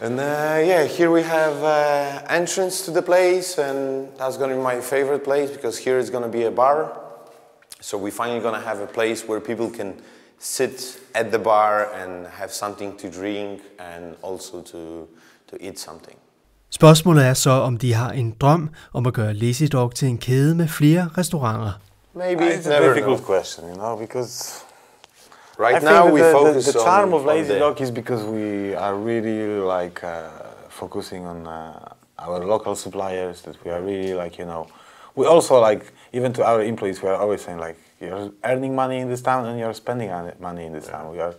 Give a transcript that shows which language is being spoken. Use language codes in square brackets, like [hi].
[en] And here we have entrance to the place, and that's going to be my favorite place, because here is going to be a bar. So we're finally going to have a place where people can sit at the bar and have something to drink, and also to eat something. [da] Spørgsmålet er så, om de har en drøm om at gøre Lazy Dog til en kæde med flere restauranter. [en] Maybe. It's a difficult question, because right now we focus the charm of Lazy Dog is because we are really like focusing on our local suppliers, that we are really like, we also like, even to our employees, we are always saying like, you're earning money in this town and you're spending money in this town.